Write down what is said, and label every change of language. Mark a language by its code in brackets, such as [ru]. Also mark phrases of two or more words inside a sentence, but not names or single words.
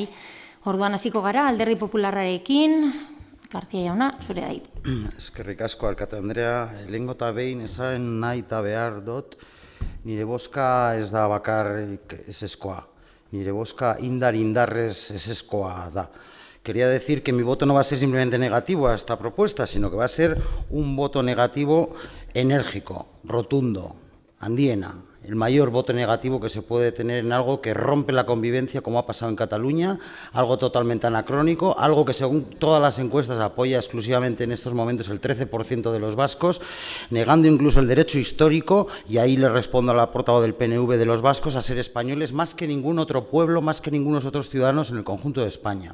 [eu] Orduan hasiko gara Alderdi Popularrarekin, García jauna, zure da hitza. Eskerrik asko, alkate Andrea, lehengo eta behin esan nahi eta behar dut, nire bozka ez da bakarrik eseskoa, nire bozka indarrez eseskoa da. [es] Quería decir que mi voto no va a ser simplemente negativo a esta propuesta, sino que va a ser un voto negativo enérgico, rotundo, handiena, el mayor voto negativo que se puede tener en algo que rompe la convivencia, como ha pasado en Cataluña, algo totalmente anacrónico, algo que según todas las encuestas apoya exclusivamente en estos momentos el 13% de los vascos, negando incluso el derecho histórico, y ahí le respondo a la portavoz del PNV, de los vascos a ser españoles más que ningún otro pueblo, más que ningunos otros ciudadanos en el conjunto de España.